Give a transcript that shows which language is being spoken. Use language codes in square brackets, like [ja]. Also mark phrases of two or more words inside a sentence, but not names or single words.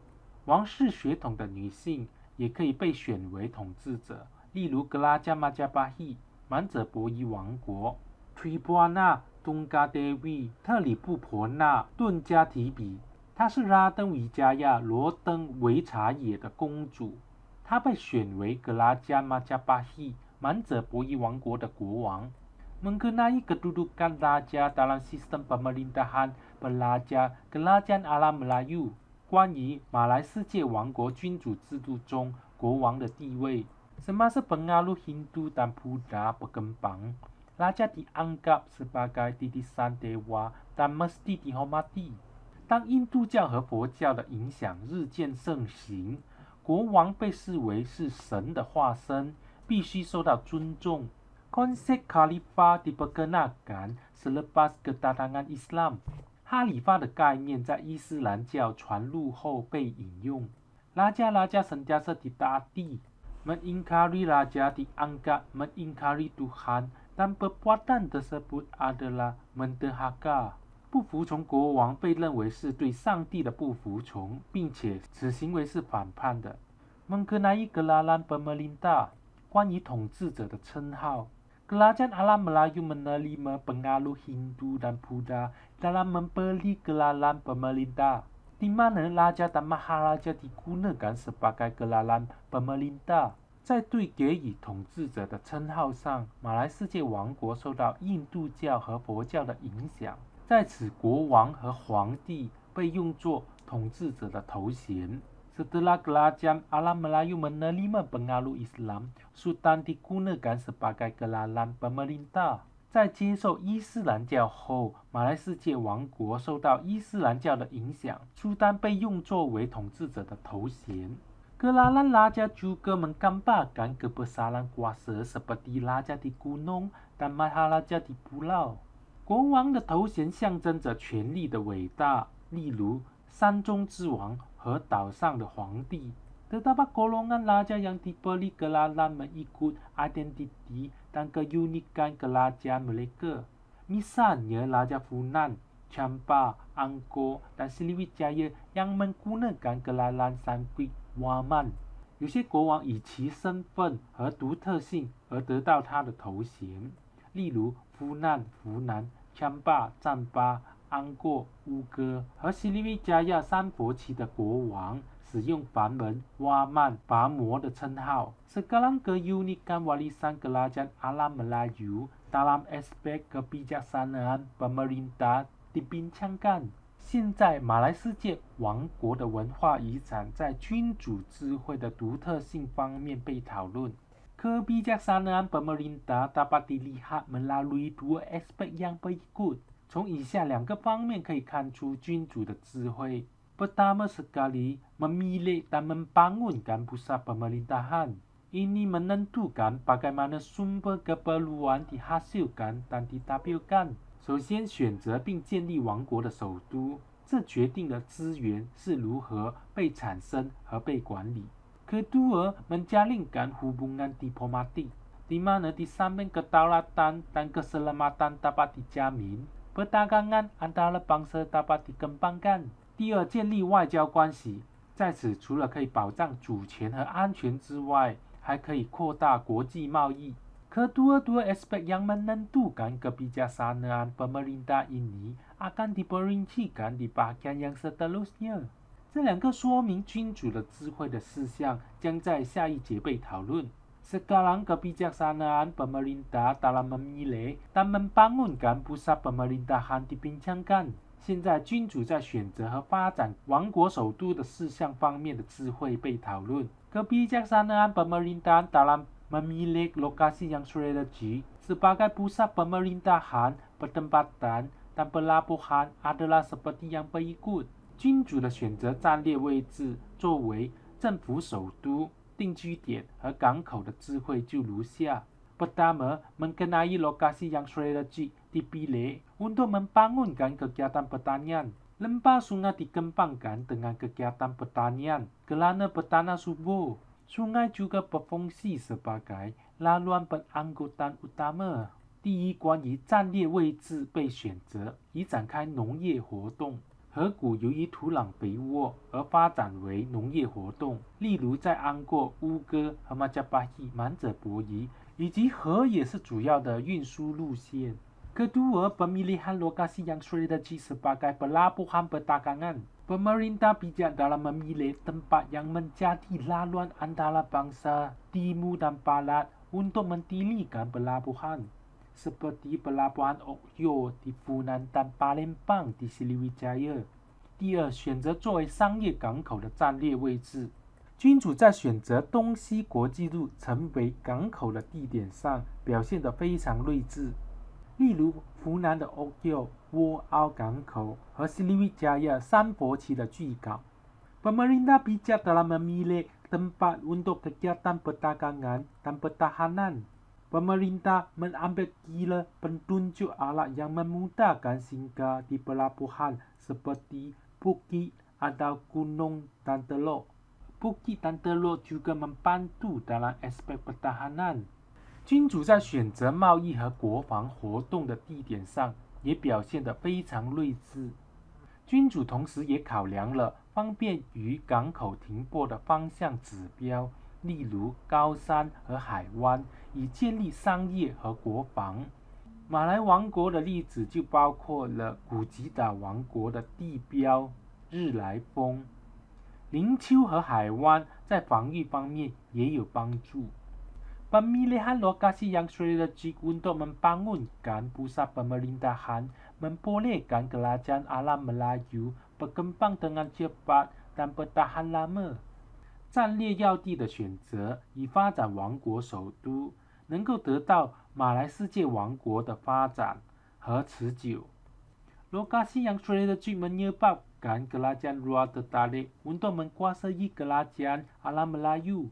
[zh] 王室血统的女性也可以被选为统治者，例如 [ms] kerajaan Majapahit、 [zh] 满者伯夷王国。Tribuana Tunggadewi 特里布婆纳顿加提比。她是拉登维加亚罗登维查野的公主，她被选为 [ms] kerajaan Majapahit [zh] 满者伯夷王国的国王。 [ms] Mengenai kedudukan raja dalam sistem pemerintahan pelajar kerajaan alam Melayu， [zh] 关于马来世界王国君主制度中国王的地位。 [ms] Semasa pengaruh Hindu dan Buddha berkembang, raja dianggap sebagai titisan dewa dan mesti dihormati。 [zh] 当印度教和佛教的影响日渐盛行，国王被视为是神的化身，必须受到尊重。 [ms] Konsep Khalifah diperkenalkan selepas kedatangan Islam。 [zh] 哈里发的概念在伊斯兰教传入后被引用。 [ms] Raja-raja sentiasa ditaati, mengingkari raja dianggap mengingkari Tuhan, dan perbuatan tersebut adalah menderhaka。 [zh] 不服从国王被认为是对上帝的不服从，并且此行为是反叛的。 [ms] Mengenai gelaran pemerintah， [zh] 关于统治者的称号。 [ms] Kerajaan Alam Melayu menerima pengaruh Hindu dan Buddha dalam memberi gelaran pemerintah, di mana raja dan maharaja digunakan sebagai gelaran pemerintah。 [zh] 在对给予统治者的称号上，马来世界王国受到印度教和佛教的影响，在此国王和皇帝被用作统治者的头衔。 [ms] Setelah Kerajaan Alam Melayu menerima pengaruh Islam, Sultan digunakan sebagai gelaran pemerintah。 [zh] 在接受伊斯兰教后，马来世界王国受到伊斯兰教的影响，苏丹被用作为统治者的头衔。 [ms] Gelaran raja juga menggambarkan kebesaran kuasa seperti raja di gunung dan maharaja di pulau。 [zh] 国王的头衔象征着权力的伟大，例如山中之王和岛上的皇帝。 [ms] Terdapat golongan raja yang diberi gelaran mengikut identiti dan keunikan kerajaan mereka. Misalnya Raja Funan, Champa, Angkor, dan Sriwijaya yang menggunakan gelaran Sangkrit Waman。 [zh] 有些国王以其身份和独特性而得到他的头衔，例如夫难、湖南、Champa、赞巴、安过、乌哥和Sriwijaya三佛齐的国王使用梵文哇曼拔摩的称号。 [ms] Sekarang keunikan warisan Kerajaan Alam Melayu dalam aspek kebijaksanaan pemerintah dibincangkan。 [zh] 现在马来世界王国的文化遗产在君主智慧的独特性方面被讨论。 [ms] Kebijaksanaan pemerintah dapat dilihat melalui dua aspek yang berikut。 [zh] 从以下两个方面可以看出君主的智慧。 [ms] Pertama sekali, memilih dan membangunkan pusat pemerintahan. Ini menentukan bagaimana sumber keperluan dihasilkan dan ditampilkan。 [zh] 首先选择并建立王国的首都，这决定了资源是如何被产生和被管理。 [ms] Kedua, menjalinkan hubungan diplomatik, di mana di samping kedaulatan dan keselamatan dapat dijamin, perdagangan antara bangsa dapat dikembangkan。 [zh] 第二，建立外交关系，在此除了可以保障主权和安全之外，还可以扩大国际贸易。 [ms] Kedua-dua aspek yang menentukan kebijaksanaan pemerintah ini akan diperincikan di bagian yang seterusnya。 [zh] 这两个说明君主的智慧的事项将在下一节被讨论。 [ms] Sekarang kebijaksanaan pemerintah dalam memilih dan membangunkan pusat pemerintahan dibincangkan。 [zh] 现在君主在选择和发展王国首都的事项方面的智慧被讨论。 [ms] Kebijaksanaan pemerintah dalam memilih lokasi yang strategis sebagai pusat pemerintahan, pertempatan, dan pelabuhan adalah seperti yang berikut。 [zh] 君主的选择战略位置作为政府首都、定居点和港口的智慧就如下。 [ms] Pertama, mengenai lokasi yang strategis dipilih untuk membangunkan kegiatan pertanian. Lembah sungai dikembangkan dengan kegiatan pertanian kerana bertanah subur. Sungai juga berfungsi sebagai laluan berangkutan utama。 [zh] 第一，关于战略位置被选择，以展开农业活动。河谷由于土壤肥沃而发展为农业活动，例如在安过、乌哥和马加巴希满者博弈，以及河也是主要的运输路线。 [ms] Kedua, pemilihan lokasi yang strategis sebagai pelabuhan perdagangan. Pemerintah bijak dalam memilih tempat yang menjadi laluan antara bangsa timur dan barat untuk mendirikan pelabuhan, seperti pelabuhan Okyo di Funan dan Palembang di Sriwijaya。 [zh] 第二，选择作为商业港口的战略位置。君主在选择东西国际路成为港口的地点上表现得非常睿智。例如湖南的欧佑沃凹港口和Sriwijaya三佛齐的巨港。 [ms] Pemerintah bijak dalam memilih tempat untuk kegiatan perdagangan dan pertahanan. Pemerintah mengambil kira petunjuk alat yang memudahkan singgah di pelabuhan seperti Bukit atau Gunung dan Teluk. Bukit dan Teluk juga membantu dalam aspek pertahanan。 [zh] 君主在选择贸易和国防活动的地点上也表现得非常睿智。君主同时也考量了方便于港口停泊的方向指标，例如高山和海湾，以建立商业和国防。马来王国的例子就包括了古吉岛王国的地标日来峰。灵丘和海湾在防御方面也有帮助。 [ms] Pemilihan lokasi yang strategik untuk membangunkan pusat pemerintahan membolehkan kerajaan alam Melayu berkembang dengan cepat dan bertahan lama。 [zh] 战略要地的选择以发展王国首都，能够得到马来世界王国的发展和持久。 [ms] Lokasi yang strategik menyebabkan kerajaan luar tertarik untuk menguasai kerajaan alam Melayu。